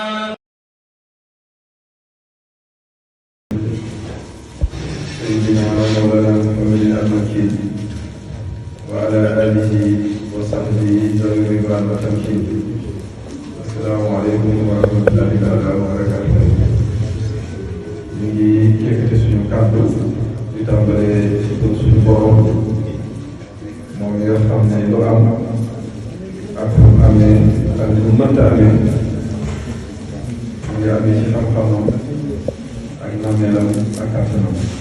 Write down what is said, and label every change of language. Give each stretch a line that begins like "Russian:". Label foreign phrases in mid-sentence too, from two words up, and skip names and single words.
Arabic: سيدنا ومولانا محمد المكي وعلى آله وصحبه ذوي الرضوان والتمكين. السلام عليكم ورحمة الله تعالى وبركاته.
Wolof: ñu ngi yëkkati suñu kàddu di tàmbalee ci suñu borom moom nga xam ne lu am ak fu mu amee ak lu mënta amee mu ngi amee ci xam-xamam ak nameelam ak kàttanam